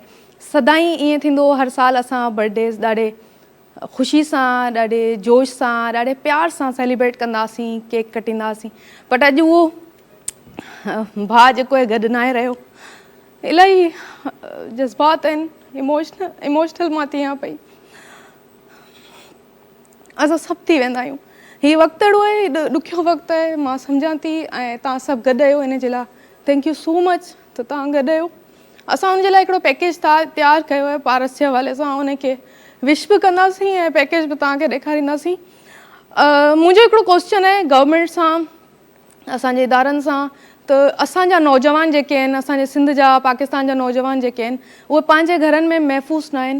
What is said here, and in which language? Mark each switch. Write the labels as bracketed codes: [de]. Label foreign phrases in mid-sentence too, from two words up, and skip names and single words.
[sd] सदाईं ईअं थींदो हर साल असां बर्थडेज़ ॾाढे ख़ुशी सां, ॾाढे जोश सां, ॾाढे प्यार सां सेलिब्रेट कंदासीं, केक कटींदासीं, बट अॼु उहो भाउ जेको आहे गॾु न आहे रहियो। इलाही जज़्बात आहिनि, इमोशनल मां थी आहियां पई। असां सभु थी वेंदा आहियूं, हीउ वक़्तु अहिड़ो आहे, ॾुखियो वक़्तु आहे, मां सम्झां थी ऐं तव्हां सभु गॾु आहियो इन जे लाइ [en] thank you so much [sd] त तव्हां गॾु आहियो। असां हुनजे लाइ हिकिड़ो पैकेज तयारु कयो आहे पारस जे हवाले सां, उनखे विश बि कंदासीं ऐं पैकेज बि तव्हांखे ॾेखारींदासीं। मुंहिंजो हिकिड़ो क्वेश्चन आहे गवर्नमेंट सां, असांजे इदारनि सां, त असांजा नौजवान जेके आहिनि, असांजे सिंध जा, पाकिस्तान जा नौजवान जेके आहिनि, उहे पंहिंजे घरनि में महफ़ूज़ न आहिनि।